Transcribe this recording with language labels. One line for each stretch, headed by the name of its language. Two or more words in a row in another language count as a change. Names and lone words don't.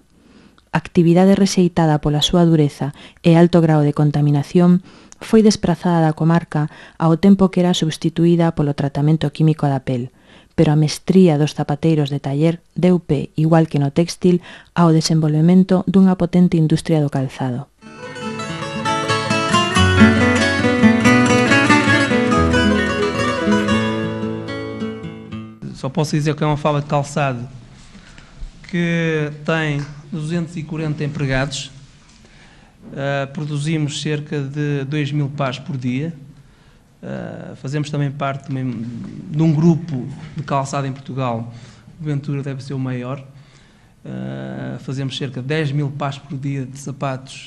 Galician: Actividade rexeitada pola súa dureza e alto grao de contaminación, foi desprazada da comarca ao tempo que era substituída polo tratamento químico da pel, pero a mestría dos zapateiros de taller deu pé, igual que no téxtil, ao desenvolvemento dunha potente industria do calzado.
Portuguese: Só posso dizer que é uma fábrica de calçado que tem 240 empregados, produzimos cerca de 2.000 pares por dia, fazemos também parte de um grupo de calçado em Portugal, o Ventura deve ser o maior, fazemos cerca de 10.000 pares por dia de sapatos.